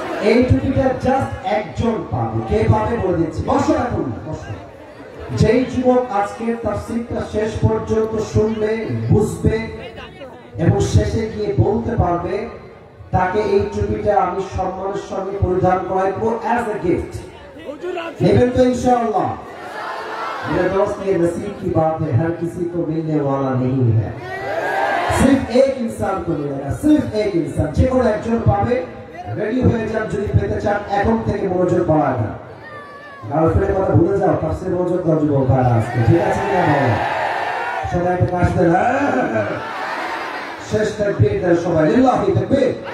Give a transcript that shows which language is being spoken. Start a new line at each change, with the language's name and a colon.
Bangla: এই টুপিটা জাস্ট একজন পাবে। কে পাবে বলে দিচ্ছি, বসো এখন না, বসো। যেই যুবক আজকে তাফসীরটা শেষ পর্যন্ত শুনবে, বুঝবে এবং শেষে গিয়ে বলতে পারবে, তাকে এই টুপিটা আমি সম্মানের সঙ্গে পরিধান করাইবো
English: As a gift.
Bangla: নেবেন তো ইনশাআল্লাহ?
Hindi: मेरे दोस्त ये नसीब की बात है, हर किसी को मिलने वाला नहीं है, सिर्फ एक इंसान को मिलेगा, सिर्फ एक इंसान।
Bangla: যে কোনো একজন পাবে। রেডি হয়ে যান, যদি পেতে চান এখন থেকে মনোযোগ বাড়ায় না। গার্লফ্রেন্ডের কথা ভুলে যাও, তাফসীরে মনোযোগ দাও যুবক ভাইরা আজকে, ঠিক আছে না ভাই? সবাই একটু কাশতে না, শেষ তাকবীর দেন সবাই, লিল্লাহি তাকবীর।